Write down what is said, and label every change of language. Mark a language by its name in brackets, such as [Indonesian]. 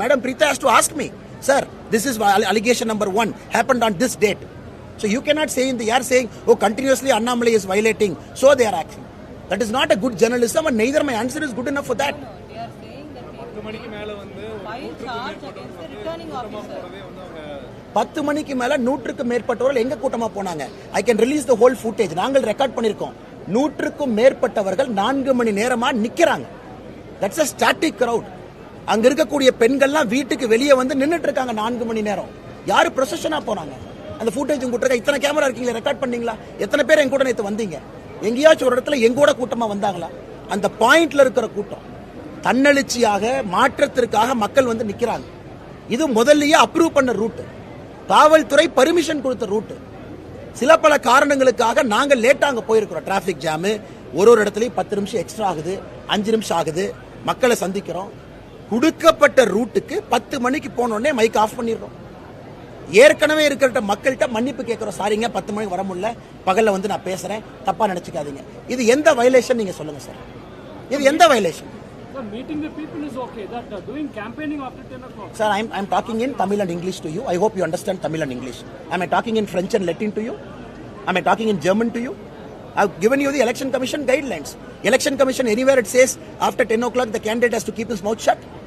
[English] Madam Preeta has to ask me, sir, this is allegation number 1 happened on this date. So you cannot say in the air saying, continuously Annamalai is violating, so they are acting. That is not a good journalism, and neither my answer is good enough for that. They are saying that people file charge against the returning officer. [Tamil] 10 மணிக்கு மேல 100க்கும் மேற்பட்டவர்கள் எங்க கூட்டமா போனாங்க? [English] I can release the whole footage. [Tamil] நாங்கள் record பண்ணிருக்கோம். 100க்கும் மேற்பட்டவர்கள் 4 மணி நேரமா நிக்கிறாங்க. [English] That's a static crowd. [Tamil] அங்க இருக்கக்கூடிய பெண்கள்லாம் வீட்டுக்கு வெளியே வந்து நின்னுட்டு இருக்காங்க 4 மணி நேரம். யாரு ப்ரொசஷனா போறாங்க? அந்த ஃபுட்டேஜ் உங்க கிட்ட இத்தனை கேமரா இருக்கீங்களா? ரெக்கார்ட் பண்ணீங்களா? எத்தனை பேர் எங்க கூட நேத்து வந்தீங்க? எங்கேயாச்சும் ஒரு இடத்துல எங்கூட கூட்டமா வந்தாங்களா? அந்த பாயிண்ட்ல இருக்கிற கூட்டம் தன்னெழுச்சியாக மாற்றத்திற்காக மக்கள் வந்து நிக்கிறாங்க. இது முதல்லயே அப்ரூவ் பண்ண ரூட், காவல்துறை பர்மிஷன் கொடுத்த ரூட். சில பல காரணங்களுக்காக நாங்க லேட்டா அங்க போயிருக்கிறோம். டிராபிக் ஜாம், ஒரு இடத்துலயும் 10 நிமிஷம் எக்ஸ்ட்ரா ஆகுது, 5 நிமிஷம் ஆகுது, மக்களை சந்திக்கிறோம். கொடுக்கப்பட்ட ரூட்டுக்கு 10 மணிக்கு போனோடனே மைக் ஆஃப் பண்ணிடுறோம். ஏற்கனவே இருக்கிற மக்கள்கிட்ட மன்னிப்பு கேட்கிறோம். சாரிங்க, 10 மணிக்கு வர முடியல, பகல்ல வந்து நான் பேசுறேன், தப்பா நினைச்சுக்காதீங்க. இது எந்த வயலேஷன் நீங்க சொல்லுங்க சார்? இது எந்த violation? [English] Sir, meeting the people is okay. That doing campaigning after 10 o'clock. Sir, I'm talking in Tamil and English to you. I hope you understand Tamil and English. Am I talking in French and Latin to you? Am I talking in German to you? I've given you the Election Commission guidelines. Election Commission, anywhere it says after 10 o'clock the candidate has to keep his mouth shut.